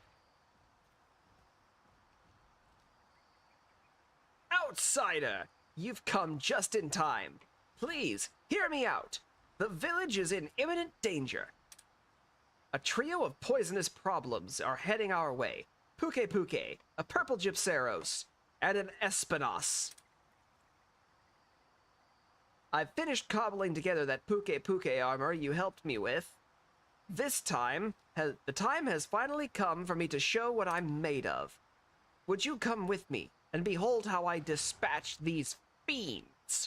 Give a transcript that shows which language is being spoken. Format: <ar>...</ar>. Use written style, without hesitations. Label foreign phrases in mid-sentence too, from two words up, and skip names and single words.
<en>Outsider! You've come just in time. Please, hear me out. The village is in imminent danger. A trio of poisonous problems are heading our way. Puke Puke, a purple Gypceros, and an Espinos. I've finished cobbling together that Puke Puke armor you helped me with. This time, the time has finally come for me to show what I'm made of. Would you come with me and behold how I dispatch these fiends?</en>